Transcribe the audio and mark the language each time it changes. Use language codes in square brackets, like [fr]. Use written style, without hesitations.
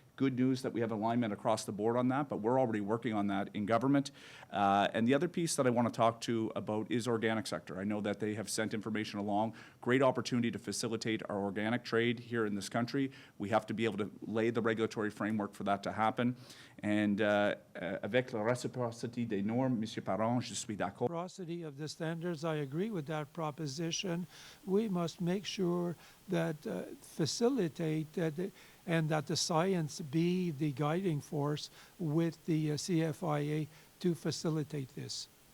[en] Good news that we have alignment across the board on that, but we're already working on that in government. And the other piece that I want to talk to about is organic sector. I know that they have sent information along. Great opportunity to facilitate our organic trade here in this country. We have to be able to lay the regulatory framework for that to happen. [fr] And avec la réciprocité des normes, Monsieur Perron, je suis d'accord. [en] Reciprocity of the standards, I agree with that proposition. We must make sure that facilitate that and that the science be the guiding force with the CFIA to facilitate this.